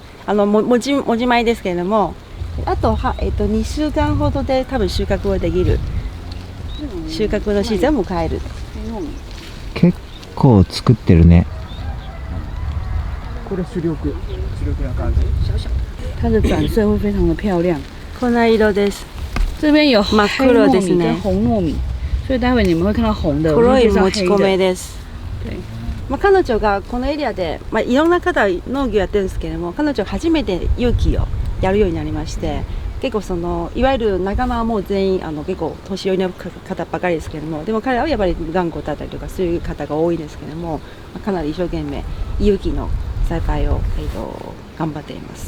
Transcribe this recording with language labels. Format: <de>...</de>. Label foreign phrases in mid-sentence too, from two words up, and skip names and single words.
<ja>もじ米ですけれども、あと2週間ほどで多分収穫をできる。収穫のシーズンを迎える。結構作ってるね。これ主力な感じ。</ja> <zh>它的转色会非常的漂亮。</zh> <ja>こんな色です。</ja> <zh>这边有</zh> <ja>真っ黒ですね。</ja> <zh>红糯米，所以待会你们会看到红的。</zh> <ja>黒いもち米です。</ja> <zh>对。</zh> <ja>彼女がこのエリアで、いろんな方農業やってるんですけれども、彼女初めて有機をやるようになりまして、結構いわゆる仲間はもう全員結構年寄りの方ばかりですけれども、でも彼らはやっぱり頑固だったりとかそういう方が多いんですけれども、かなり一生懸命有機の栽培を頑張っています。</ja>